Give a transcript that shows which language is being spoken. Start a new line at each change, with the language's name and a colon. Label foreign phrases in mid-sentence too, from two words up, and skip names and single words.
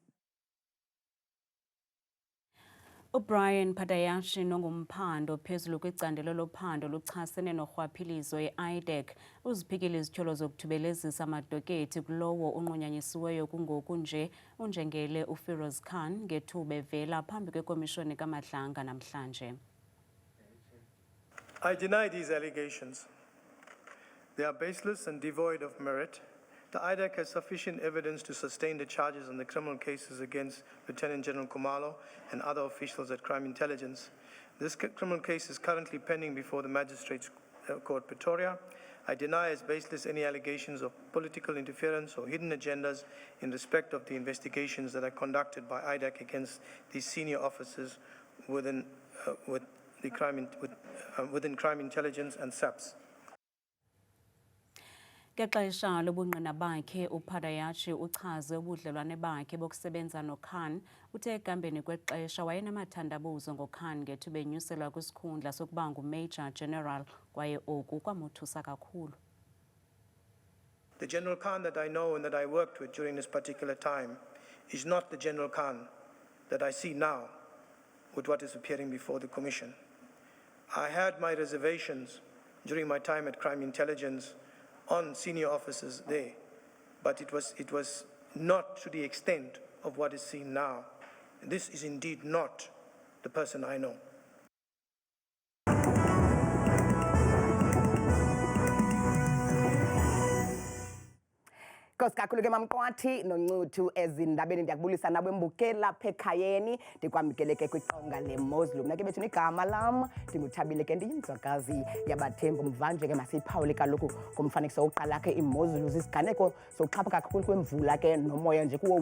Xhosa: uBrian Padayashi nongumphando phezulu kwicandelo lophando luchasene norhwaphilizo e-IDEC uziphikile izithyolo zokuthubelezisa amadokethi kulowo unqunyanyisiweyo kungoku nje unjengele uFiroz Khan ngethuba evela phambi kwekomishoni kaMadlanga namhlanje.
English: I deny these allegations. They are baseless and devoid of merit. The IDEC has sufficient evidence to sustain the charges in the criminal cases against Lieutenant General Kumalo and other officials at Crime Intelligence. This criminal case is currently pending before the Magistrates Court, Pretoria. I deny as baseless any allegations of political interference or hidden agendas in respect of the investigations that are conducted by IDEC against these senior officers within crime intelligence and SAPS.
Xhosa: Ngexesha lobungqina bakhe uPadayachi uchaze ubudlelwane bakhe bokusebenza noKhan uthe ekambeni kwexesha wayenamathandabuzo ngoKhan ngethuba enyuselwa kwisikhundla sokuba nguMajor General kwaye oku kwamothusa kakhulu.
English: The General Khan that I know and that I worked with during this particular time is not the General Khan that I see now with what is appearing before the Commission. I had my reservations during my time at Crime Intelligence on senior officers there, but it was not to the extent of what is seen now. This is indeed not the person I know.
Xhosa: Kakhulu ke mamqwathi noncuthu ezindabeni ndiyakubulisa nawe mbukela phekhayeni ndikwamkeleke kwiqonga leMoslem nake bethu igama lam ndinguthabile ke ndiyinzwakazi yabathembu mvanje ke masiyiphawule kaloku ngomfanekiso oqala ke iMoslem zisiganeko sokuxhapha kakhulu kwemvula ke nomoya nje kuwo